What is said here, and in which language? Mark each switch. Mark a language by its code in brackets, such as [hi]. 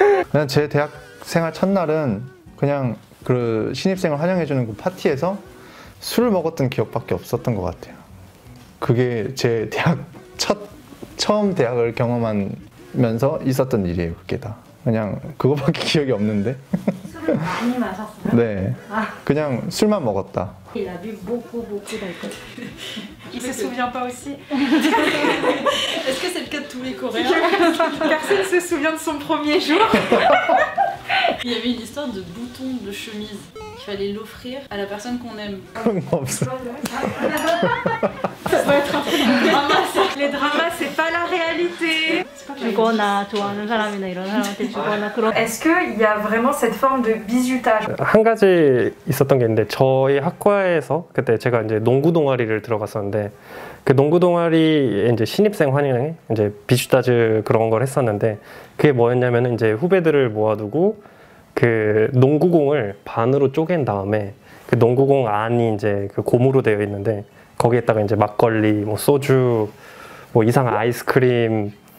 [ko] 그냥 제 대학 생활 첫날은 그냥 그 신입생을 환영해주는 그 파티에서 술을 먹었던 기억밖에 없었던 것 같아요. 그게 제 대학 처음 대학을 경험하면서 있었던 일이에요. 그게 다 그냥 그거밖에 기억이 없는데. 술을 많이 마셨어요? 네, 그냥 술만 먹었다. [fr] Il a bu beaucoup d'alcool. Il se souvient pas aussi. Est-ce que c'est le cas de tous les Coréens? Personne se souvient de son premier jour. Il y avait une histoire de bouton de chemise. Il fallait l'offrir à la personne qu'on aime. [ko] 그런 거 없어. [fr] Ça doit être un truc de drama, ça. Les dramas, c'est pas la réalité. C'est pas [ko] 주거나 좋아하는 사람이나 이런 사람한테 주거나 그런. [fr] Est-ce qu'il y a vraiment cette forme de bizutage? [ko] 한 가지 있었던 게 있는데 저희 학과에서 그때 제가 이제 농구 동아리를 들어갔었는데 그 농구 동아리에 이제 신입생 환영회 이제 비슈타즈 그런 걸 했었는데 그게 뭐였냐면은 이제 후배들을 모아두고 그 농구공을 반으로 쪼갠 다음에 그 농구공 안이 이제 그 고무로 되어 있는데 거기에다가 이제 막걸리, 뭐 소주, 뭐 이상한 아이스크림